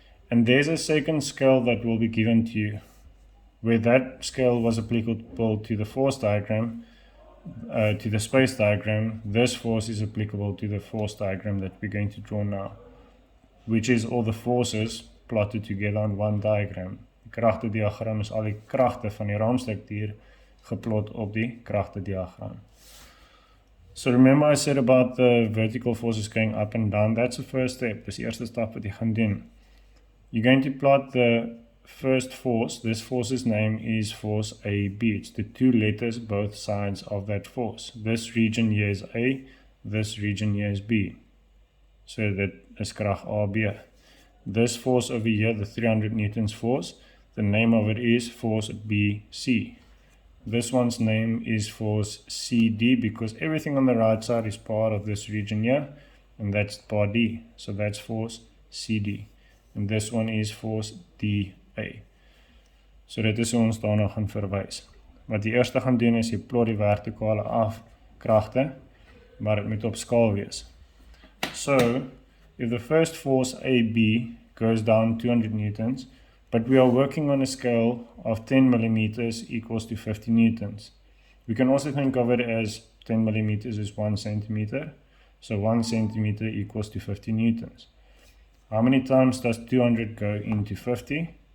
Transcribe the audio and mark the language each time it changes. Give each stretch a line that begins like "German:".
English: And there's a second scale that will be given to you. Where that scale was applicable to the force diagram, to the space diagram, this force is applicable to the force diagram that we're going to draw now, which is all the forces plotted together on one diagram.
Afrikaans: Die kragte diagram is al die kragte van die raamstruktuur geplot op die kragte diagram.
English: So remember I said about the vertical forces going up and down. That's the first step.
Afrikaans: Dis die eerste stap wat jy gaan doen.
English: You're going to plot the first force. This force's name is force AB. It's the 2 letters both sides of that force. This region here is A, this region here is B. So that is
Afrikaans: krag
English: AB. This force over here, the 300 newtons force, the name of it is force BC. This one's name is force CD because everything on the right side is part of this region here, and that's part D. So that's force CD. And this one is force DA.
Afrikaans: So dit is hoe ons daarna gaan verwys. Wat jy eerste gaan doen is jy plot die vertikale kragte, maar dit moet op skaal wees.
English: So, if the first force AB goes down 200 newtons, but we are working on a scale of 10 millimeters equals to 50 newtons. We can also think of it as 10 millimeters is 1 centimeter. So 1 centimeter equals to 50 newtons. How many times does 200 go into 50?